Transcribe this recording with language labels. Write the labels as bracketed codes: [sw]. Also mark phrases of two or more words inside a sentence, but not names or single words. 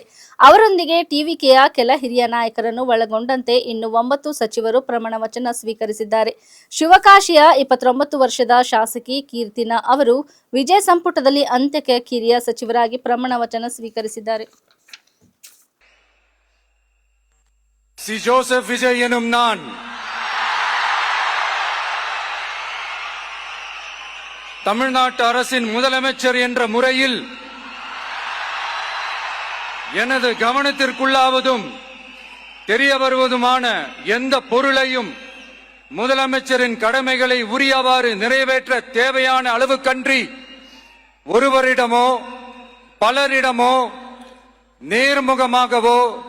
[kn] ಅವರೊಂದಿಗೆ ಟಿವಿಕೆಯ ಕೆಲ ಹಿರಿಯ ನಾಯಕರನ್ನು ಒಳಗೊಂಡಂತೆ ಇನ್ನು 9 ಸಚಿವರು ಪ್ರಮಾಣ ವಚನ ಸ್ವೀಕರಿಸಿದ್ದಾರೆ. ಶಿವಕಾಶಿಯ 29 ವರ್ಷದ ಶಾಸಕಿ ಕೀರ್ತಿನಾ ಅವರು ವಿಜಯ್ ಸಂಪುಟದಲ್ಲಿ ಅಂತ್ಯಕ್ಕೆ ಕಿರಿಯ ಸಚಿವರಾಗಿ ಪ್ರಮಾಣ ವಚನ ಸ್ವೀಕರಿಸಿದ್ದಾರೆ. [ta] ಜೋಸೆಫ್ ವಿಜಯ್ ಎನ್ನುம் நான் தமிழ்நாட்டு அரசின் முதலமைச்சர் என்ற முறையில் எனது கவனத்திற்குள்ளாவதும் தெரிய வருவதுமான எந்த பொருளையும் முதலமைச்சரின் கடமைகளை உரியவாறு நிறைவேற்ற தேவையான அளவுக்கன்றி ஒருவரிடமோ பலரிடமோ நேர்முகமாகவோ